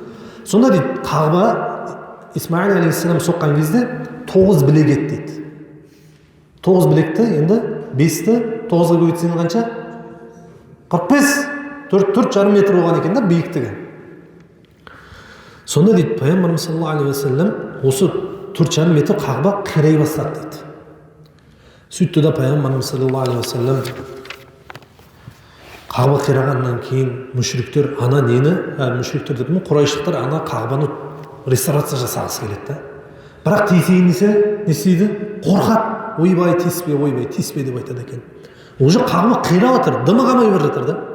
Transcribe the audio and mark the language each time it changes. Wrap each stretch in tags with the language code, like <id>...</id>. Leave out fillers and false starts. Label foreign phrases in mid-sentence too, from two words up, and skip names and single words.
<kk>Сонда дейді, Қағба Исмаил алейхиссалам соққан кезде 9 білек ет дейді. 9 білекті, енді 5-ті 9-ға көбейтсең қанша? 45, 4,5 метр болған екен да биіктігі. Сонда дейді, пайғамбарымыз</kk> <ar>صلى الله عليه وسلم</ar> <kk>осы 4,5 метр Қағба қирай бастады дейді. Сөйтті да пайғамбарымыз</kk> <ar>صلى الله عليه وسلم</ar> <kk>Қағба қирағаннан кейін мүшриктер ана нені, мүшриктер дедім, құрайшылықтар ана Қағбаны реставрация жасағысы келеді да. Бірақ тиісейін десе, не істейді? Қорқады. Ойбай тиіспе деп айтады екен. Уже Қағба қирап жатыр, дымы қалмай бара жатыр да.</kk>